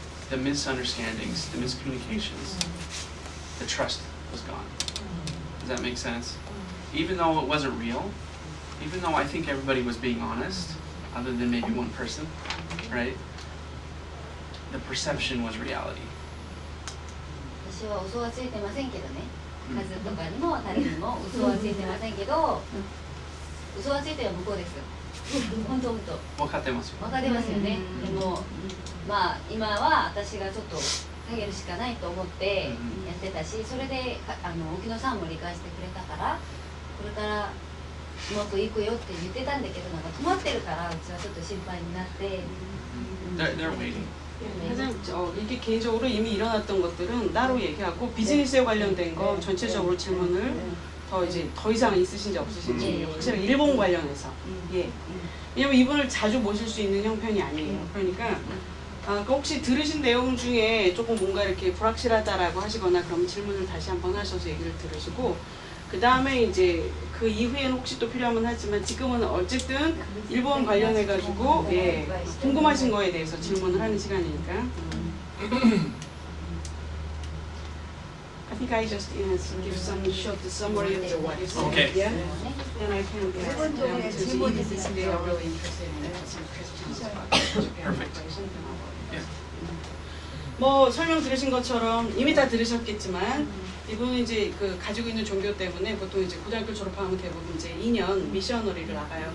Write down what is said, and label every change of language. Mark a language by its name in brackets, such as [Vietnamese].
[English] The misunderstandings, the miscommunications, the trust was gone. Does that make sense? Even though it wasn't real, even though I think everybody was being honest, other than maybe one person, right? The perception was reality. [Japanese] 私は嘘はついてませんけどね。数とかにも誰にも嘘はついてませんけど、嘘はついてるのは向こうですよ。本当。分かってますよ。分かってますよね。でもまあ今は私がちょっと下げるしかないと思ってやってたし、それで沖野さんも理解してくれたから、これからうまくいくよって言ってたんだけど、なんか止まってるからうちはちょっと心配になって。 [English] They're waiting. [Korean] 사실 이게 개인적으로 이미 일어났던 것들은 따로 얘기하고 비즈니스에 관련된 거 전체적으로 질문을 더 이상 있으신지 없으신지 확실히 일본 관련해서 왜냐면 이분을 자주 모실 수 있는 형편이 아니에요. 그러니까 혹시 들으신 내용 중에 조금 뭔가 이렇게 불확실하다라고 하시거나 그럼 질문을 다시 한번 하셔서 얘기를 들으시고 그 다음에 이제 그 이후에는 혹시 또 필요하면 하지만 지금은 어쨌든 일본 관련해가지고 궁금하신 거에 대해서 질문을 하는 시간이니까. [English] I think I just give some short summary of what you said. Okay. Yeah. Then I can ask them to see if they are really interested in some questions about Japan. Perfect. Yeah. [Korean] 뭐 설명 들으신 것처럼 이미 다 들으셨겠지만 이분은 이제 그 가지고 있는 종교 때문에 보통 이제 고등학교 졸업하면 대부분 이제 2년 미셔너리를 나가요.